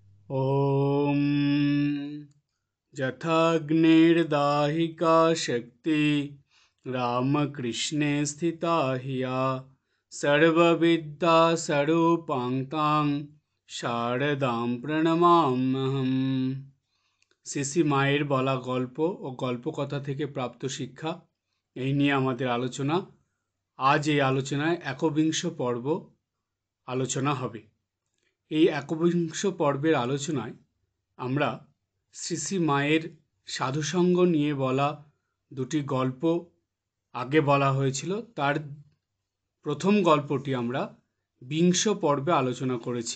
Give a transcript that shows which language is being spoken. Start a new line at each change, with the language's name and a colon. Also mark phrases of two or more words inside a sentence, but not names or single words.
Sanskrit: ॐ यथाग्निर्दाहिका शक्ति रामकृष्णे स्थिता हिया सर्वविद्यास्वरूपां तां শারদাম প্রণমাম্যহম।
Bangla: শ্রী মায়ের বলা গল্প ও গল্পকথা থেকে প্রাপ্ত শিক্ষা, এই নিয়ে আমাদের আলোচনা। আজ এই আলোচনায় একবিংশ পর্ব আলোচনা হবে। এই একবিংশ পর্বের আলোচনায় আমরা শ্রী মায়ের সাধুসঙ্গ নিয়ে বলা দুটি গল্প আগে বলা হয়েছিল, তার প্রথম গল্পটি আমরা বিংশ পর্বে আলোচনা করেছি।